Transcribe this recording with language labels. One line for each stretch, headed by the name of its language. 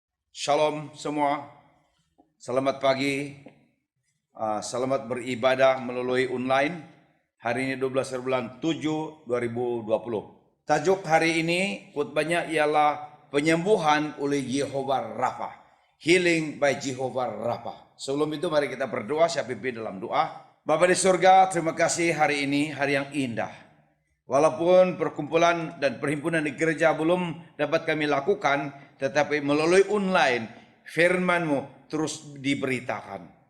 Malay: Shalom semua, selamat pagi, selamat beribadah melalui online. Hari ini 12 bulan 7 2020. Tajuk hari ini khutbahnya ialah penyembuhan oleh Jehovah Rafa.
English: Healing by Jehovah Rafa.
Malay: Sebelum itu mari kita berdoa, saya pimpin dalam doa. Bapa di surga, terima kasih hari ini, hari yang indah. Walaupun perkumpulan dan perhimpunan di gereja belum dapat kami lakukan, tetapi melalui online, firman-Mu terus diberitakan.